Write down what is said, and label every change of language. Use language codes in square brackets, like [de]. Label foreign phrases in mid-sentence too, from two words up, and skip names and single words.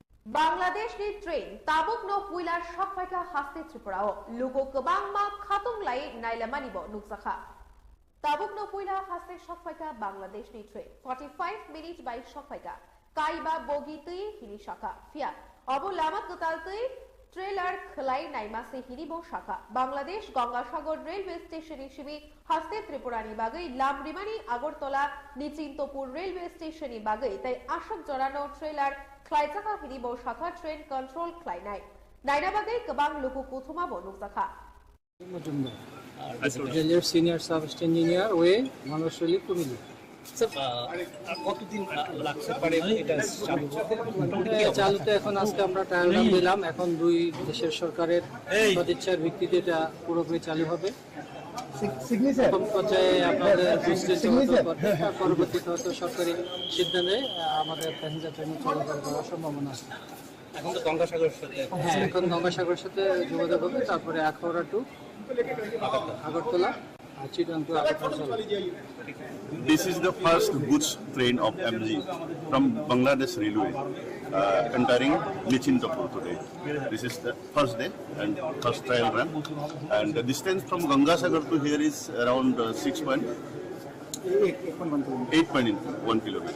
[trp] बांग्लादेश नि ट्रेन ताबुक नो पुइलार सकफाइका हास्ते त्रिपुराओ लुगो गोबां मा खातुं लाई नाइलामानिब नुकसाखा ताबुक नो पुइला हास्ते सकफाइका बांग्लादेश नि ट्रेन 45 मिनिट बाय सकफाइका काइबा बोगी तै हिनि शाखा फिया अबो लामा कताल तै ट्रेलर खलाई नाइमासे हिनिबो शाखा बांग्लादेश गंगासागर [en] railway station [trp] हिसेबे हास्ते त्रिपुरानि बागै लामरिमानि आगरतला निचिन्तपुर रेलवे स्टेशननि बागै ताई आशक जरानो ट्रेलर ख्लाइजाखा हिनिबो शाखा [en] train control [trp] ख्लाइनाय नाइना बागै गोबां लोगो कुथुमा बनुकसाखा [bn] রেলের [en] senior sub engineer [bn] ওয়ে মানুষলি কুমিল্লা কতদিন লাগতে পারে এটা চালুতে এখন আজকে আমরা [en] trial run [bn] দিলাম এখন দুই দেশের সরকারের সদিচ্ছার ভিত্তিতে এটা পুরোপুরি চালু হবে প্রথম পর্যায়ে আপনাদের পরবর্তীতে হয়তো সরকারি সিদ্ধান্তে আমাদের [en] passenger train [bn] চালু করার সম্ভাবনা আছে এখন তো গঙ্গাসাগরের সাথে এখন গঙ্গাসাগরের সাথে যোগাযোগ হবে তারপরে আখাউড়া টু আগরতলা [en] This is the first goods train of MG from Bangladesh Railway entering Nichintapur today. This is the first day and first trial run, and the distance from Gangasagar to here is around 8.1 kilometer.